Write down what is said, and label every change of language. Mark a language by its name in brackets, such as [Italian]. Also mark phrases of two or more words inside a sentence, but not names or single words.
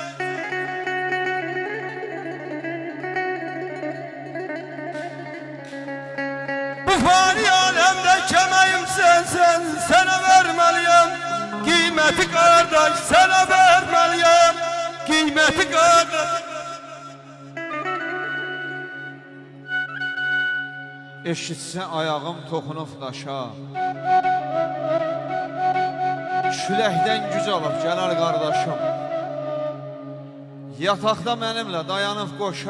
[Turkish] Bu fani alemde kemayım sensin, sana vermeliyim kıymeti kardeş, sana vermeliyim kıymeti kardeş. [Azerbaijani] Eşitsə ayağım toxunub daşa, küləkdən güc alıb gələr qardaşım. Yataqda mənimlə dayanıb qoşa,